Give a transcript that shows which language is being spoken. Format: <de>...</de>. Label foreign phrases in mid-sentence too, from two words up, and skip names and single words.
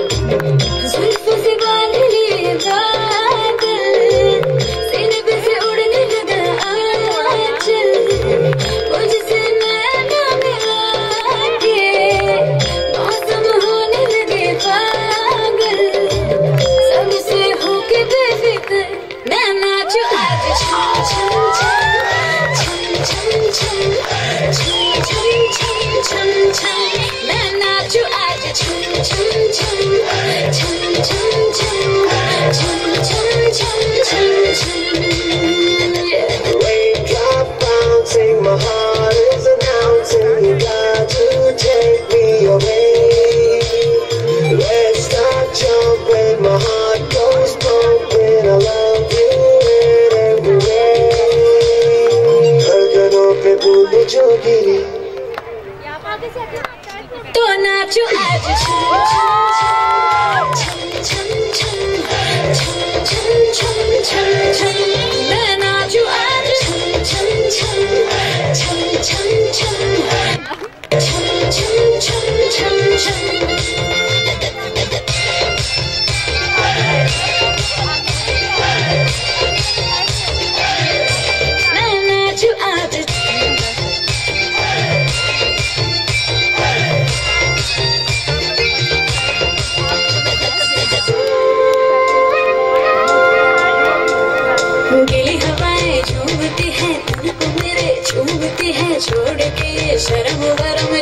<hi>जुल्फों से बांध लिए बादल, सीने पे से उड़ने लगा आंचल, मुझसे नैना मिला के मौसम होने लगे पागल, सबसे होके बेफिक्र मैं नाचूं आज छम छम छम छम छम छम छम छम छम छम, मैं नाचूं आज छम छम छम छम छम छम छम छम छम छम छम।</hi> <en>Raindrop bouncing, my heart is announcing, you got to take me away. Let's start jumping, my heart goes pumping, I love you in every way.</en> <hi>धड़कनों पे बूंद जो गिरी तो नाचूं आज छम छम छम छम छम छम छम छम छम, मैं नाचूं आज छम छम छम छम छम छम छम छम छम छम। मैं नाचूं आज गीली हवाएं झूमती है, तुमको मेरे चूमती है, छोड़ के शर्म</hi>